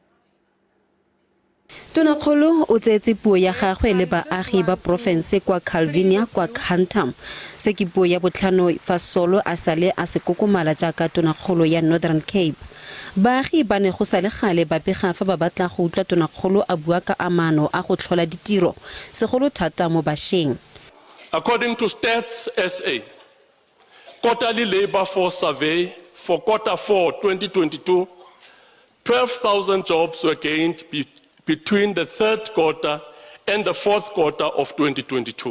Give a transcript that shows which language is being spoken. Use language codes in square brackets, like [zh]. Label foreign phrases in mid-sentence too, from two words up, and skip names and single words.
[tn] Tonakgolo o tseetse puo ya gagwe le baagi ba porofense kwa Calvinia kwa Khantam. Se ke puo ya botlhano fa Solo a sale a se kokomala jaaka tonakgolo ya Northern Cape. Baagi ba ne go sale gale ba bega fa ba batla go utlwa tonakgolo a bua ka amano a go tlhola ditiro segolo thata mo bašweng. [en] According to Stats SA, quarterly labor force survey for quarter 4 2022, 12,000 jobs were gained between the third quarter and the fourth quarter of 2022.